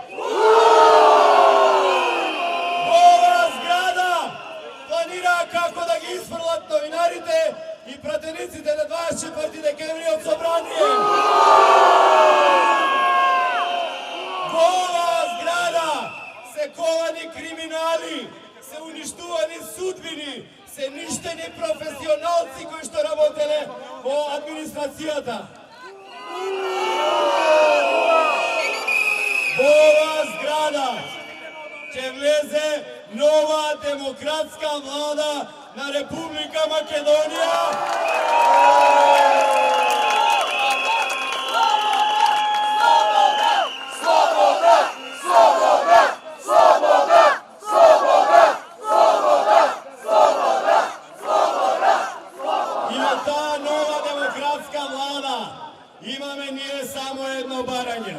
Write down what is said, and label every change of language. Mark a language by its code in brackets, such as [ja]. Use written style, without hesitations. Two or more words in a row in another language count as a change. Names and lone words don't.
[mk] Ова зграда планира како да ги исфрлат новинарите и пратениците на 24. декември од Собранија. Ова зграда се ковани криминали, се уништувани судбини, се ништени професионалци кои што работеле во администрацијата. Ова зграда ќе влезе нова демократска влада на Република Македонија. И на таа нова демократска влада имаме ние само едно барање.